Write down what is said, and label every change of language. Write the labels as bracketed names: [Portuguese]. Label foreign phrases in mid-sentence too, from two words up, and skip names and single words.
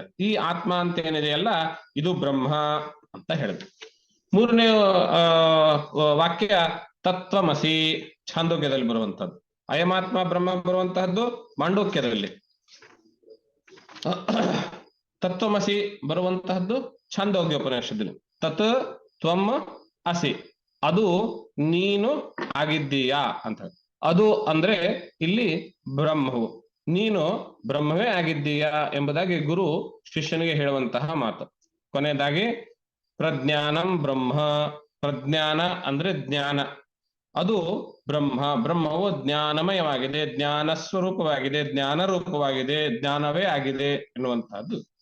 [Kannada] ಈ ಆತ್ಮ ಅಂತ ಏನಿದೆಯಲ್ಲ ಇದು ಬ್ರಹ್ಮ ಅಂತ ಹೇಳಿದ್ರು. 3ನೇ ವಾಕ್ಯ ತತ್ವಮಸಿ, ಛಾಂದೋಗ್ಯದಲ್ಲಿ ಬರುವಂತಹದ್ದು. [Sanskrit] ಅಯಮಾತ್ಮ ಬ್ರಹ್ಮ [Kannada] ಬರುವಂತಹದ್ದು ಮಾಂಡೂಕ್ಯದಲ್ಲಿ. ತತ್ವಮಸಿ ಬರುವಂತಹದ್ದು ಛಾಂದೋಗ್ಯ ಉಪನಿಷತ್ತಲ್ಲಿ. [Sanskrit] ತತ್ ತ್ವಂ ಅಸಿ, [Kannada] ಅದು ನೀನು ಆಗಿದ್ದೀಯಾ ಅಂತ. ಅದು ಅಂದ್ರೆ ಇಲ್ಲಿ ಬ್ರಹ್ಮವು, ನೀನು ಬ್ರಹ್ಮವೇ ಆಗಿದ್ದೀಯಾ ಎಂಬುದಾಗಿ ಗುರು ಶಿಷ್ಯನಿಗೆ ಹೇಳುವಂತಹ ಮಾತು. ಕೊನೆಯದಾಗಿ [Sanskrit] ಪ್ರಜ್ಞಾನಂ ಬ್ರಹ್ಮ, [Kannada] ಪ್ರಜ್ಞಾನ ಅಂದ್ರೆ ಜ್ಞಾನ, ಅದು ಬ್ರಹ್ಮ, ಬ್ರಹ್ಮವು ಜ್ಞಾನಮಯವಾಗಿದೆ, ಜ್ಞಾನ ಸ್ವರೂಪವಾಗಿದೆ, ಜ್ಞಾನ ರೂಪವಾಗಿದೆ, ಜ್ಞಾನವೇ ಆಗಿದೆ ಎನ್ನುವಂತಹದ್ದು.